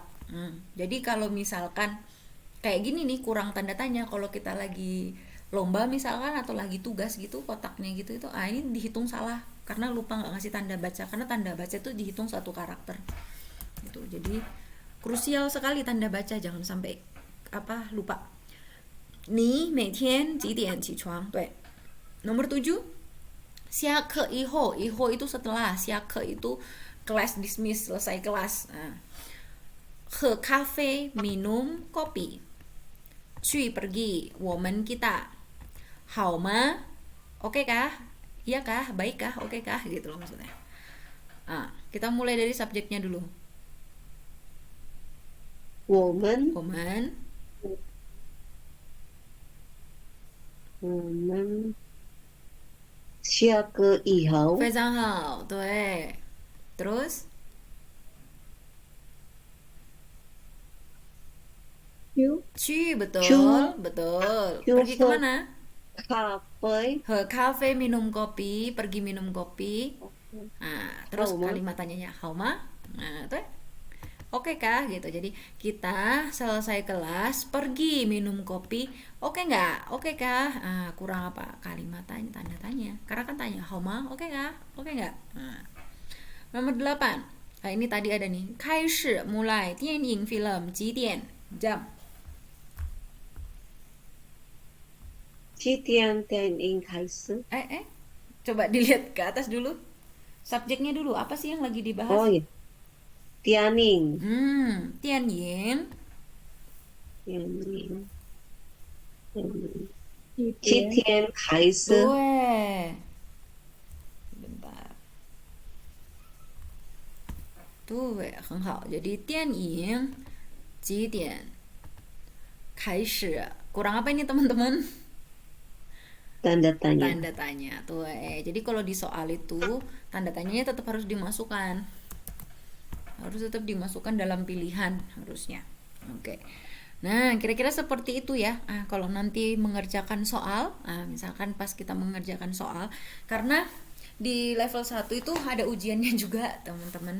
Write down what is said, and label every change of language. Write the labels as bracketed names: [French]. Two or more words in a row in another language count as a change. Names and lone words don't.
[Indonesian] Jadi kalau misalkan kayak gini nih kurang tanda tanya, kalau kita lagi lomba misalkan atau lagi tugas gitu kotaknya gitu itu ini dihitung salah karena lupa nggak ngasih tanda baca, karena tanda baca itu dihitung satu karakter gitu. Jadi krusial sekali tanda baca, jangan sampai lupa. [Chinese] Ni 每天几点起床? [Indonesian] Tuh. Nomor 7. [Chinese] 下课以后 [Indonesian] itu setelah, 下课 itu kelas dismiss, selesai kelas. Ke kafe, minum kopi. 去 pergi, 我们 kita. [Chinese] 好吗, [Indonesian] oke kah? Iya kah? Baik kah? Oke kah? Gitu loh maksudnya. Kita mulai dari subjeknya dulu. [Chinese] 我们我们下课以后非常好， [Indonesian] 对。Terus 去 betul, betul. [Chinese] 去 [Indonesian] Pergi [Chinese] 喝 [Indonesian] kemana? [Chinese] 咖啡， [Indonesian] Ke cafe minum kopi, pergi minum kopi. Terus Hauma. kalimat tanyanya Hauma. Nah, tuh. Oke kah gitu. Jadi kita selesai kelas pergi minum kopi. Oke nggak? Oke kah? Kurang apa? Kalimat tanya, tanda tanya. Karena kan tanya Hauma, oke kah? Oke nggak? Nomor 8. Ini tadi ada nih. 开始 mulai 电影 film 几点 jam. [Chinese] 几点电影开始？ [Indonesian] Coba dilihat ke atas dulu. Subjeknya dulu. Apa sih yang lagi dibahas? Oh ya, [Chinese] 电影，电影电影，几点开始？ [Indonesian] 对 bentar tuh [Chinese] 很好 [Indonesian] jadi [Chinese] 电影几点开始 [Indonesian] kurang apa ini teman-teman? Tanda tanya. Tanda tanya tuh jadi kalau di soal itu tanda tanyanya tetap harus dimasukkan, dalam pilihan harusnya. Oke. Nah, kira-kira seperti itu ya. Kalau nanti mengerjakan soal, misalkan pas kita mengerjakan soal, karena di level 1 itu ada ujiannya juga, teman-teman.